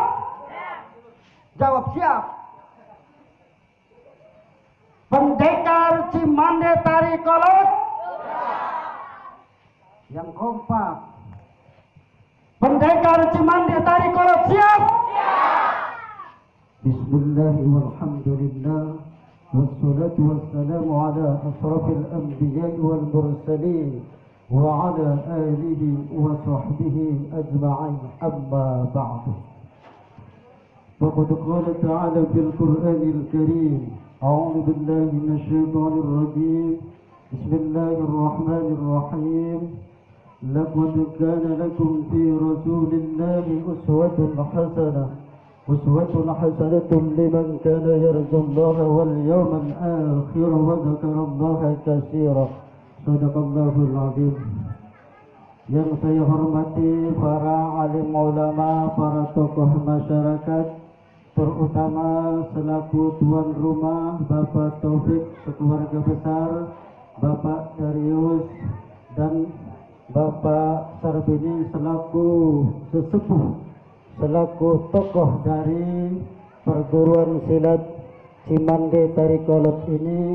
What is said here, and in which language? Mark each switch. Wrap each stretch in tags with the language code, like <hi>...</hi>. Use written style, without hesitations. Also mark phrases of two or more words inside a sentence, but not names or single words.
<id>Jawab siap. Pendekar Cimande tarik kolot. Yang kompak. Pendekar Cimande tarik kolot siap.</id> <ar>Bismillahirrahmanirrahim. والصلاة والسلام على أشرف الأنبياء والمرسلين وعلى آله وصحبه أجمعين، أما بعد. فقد قال تعالى في القرآن الكريم، أعوذ بالله من الشيطان الرجيم. Bismillahirrahmanirrahim. لقد كان لكم في رسول الله أسوة حسنة لمن كان يرجو الله واليوم الآخر وذكر الله كثيرا. صدق الله العظيم.</ar> <id>Yang saya hormati para alim ulama, para tokoh masyarakat, terutama selaku tuan rumah Bapak Taufik sekeluarga besar, Bapak Darius dan Bapak Sarbini selaku sesepuh, selaku tokoh dari perguruan silat Cimande Tarikolot ini.</id>